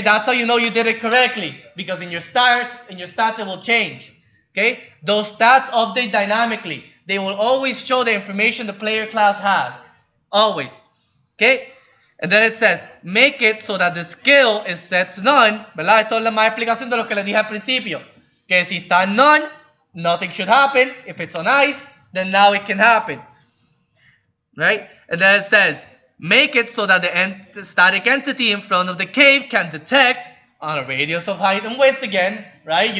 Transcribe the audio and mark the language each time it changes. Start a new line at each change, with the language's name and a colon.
English: That's how you know you did it correctly. Because in your stats, it will change. Okay? Those stats update dynamically. They will always show the information the player class has. Always. Okay? And then it says, make it so that the skill is set to none.
Spanish: ¿Verdad? Esto es la más explicación de lo que les dije al principio. Que si está
English: none, nothing should happen. If it's on ice, then now it can happen. Right? And then it says, make it so that the static entity in front of the cave can detect on a radius of height and width again. Right?